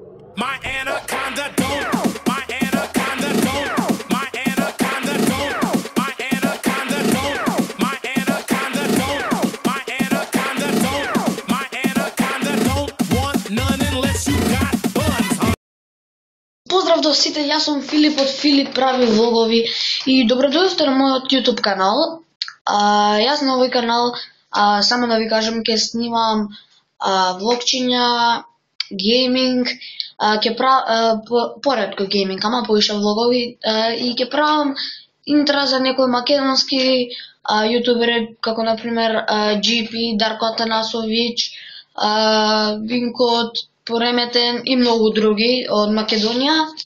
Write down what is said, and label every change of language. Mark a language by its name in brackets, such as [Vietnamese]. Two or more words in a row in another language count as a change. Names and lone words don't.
[English] My anaconda don't. My anaconda don't. My anaconda don't. My anaconda don't. My anaconda don't. My anaconda don't. My anaconda don't want none unless you got buns. [Macedonian] Поздрав до сите, јас сум Филип од Филип прави влогови и добродојавте на мојот YouTube канал. Јас на овој канал само да ви кажам ќе снимам влогчиња, гейминг, ќе правам поретко гейминг, ама повише влогови и ќе правам интра за некои македонски јутубери како на пример GP, Дарко Атанасович, Винкот, Пореметен и многу други од Македонија.